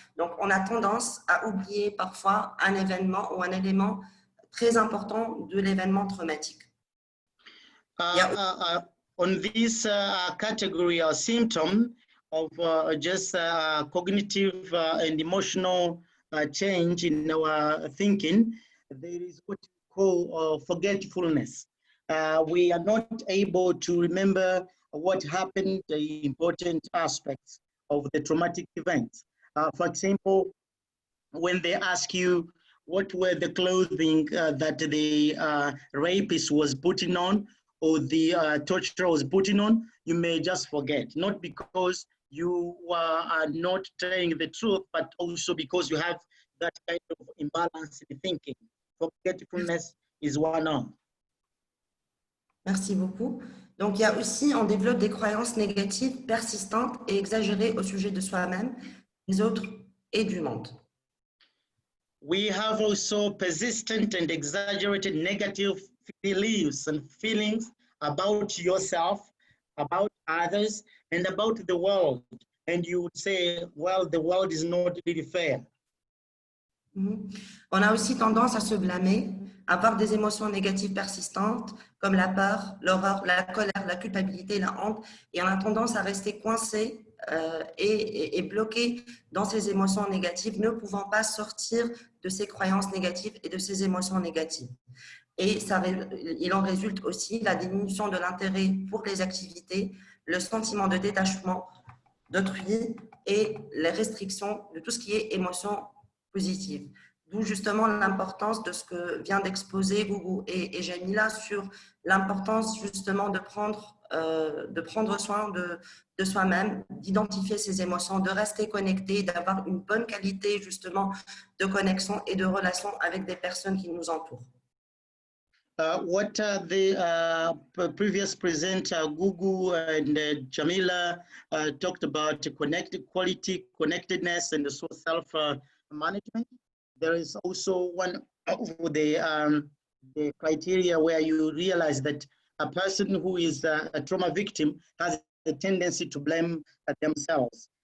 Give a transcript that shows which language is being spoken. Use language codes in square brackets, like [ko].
[fr] Donc, on a tendance à oublier parfois un événement ou un élément très important de l'événement traumatique. [en] On this category or symptom of just cognitive and emotional change in our thinking, there is what we call forgetfulness. We are not able to remember what happened, the important aspects of the traumatic event. For example, when they ask you what were the clothing that the rapist was putting on, or the torturer was putting on, you may just forget, not because you are not telling the truth, but also because you have that kind of imbalance in thinking. Forgetfulness is one of. [fr] Merci beaucoup. Donc, il y a aussi, on développe des croyances négatives persistantes et exagérées au sujet de soi-même, des autres et du monde. [en] We have also persistent and exaggerated negative beliefs and feelings about yourself, about others, and about the world. And you would say, well, the world is not really fair. [fr] On a aussi tendance à se blâmer, à avoir des émotions négatives persistantes, comme la peur, l'horreur, la colère, la culpabilité, la honte, et on a tendance à rester coincé et bloqué dans ces émotions négatives, ne pouvant pas sortir de ces croyances négatives et de ces émotions négatives. Et il en résulte aussi la diminution de l'intérêt pour les activités, le sentiment de détachement d'autrui et les restrictions de tout ce qui est émotion positive. D'où justement l'importance de ce que vient d'exposer Gougou et Jamila sur l'importance justement de prendre soin de soi-même, d'identifier ses émotions, de rester connecté, d'avoir une bonne qualité justement de connexion et de relation avec des personnes qui nous entourent. [en] What the previous presenter, Gugu and Jamila, talked about quality, connectedness, and also self-management. There is also one of the criteria where you realize that a person who is a trauma victim has a tendency to blame themselves.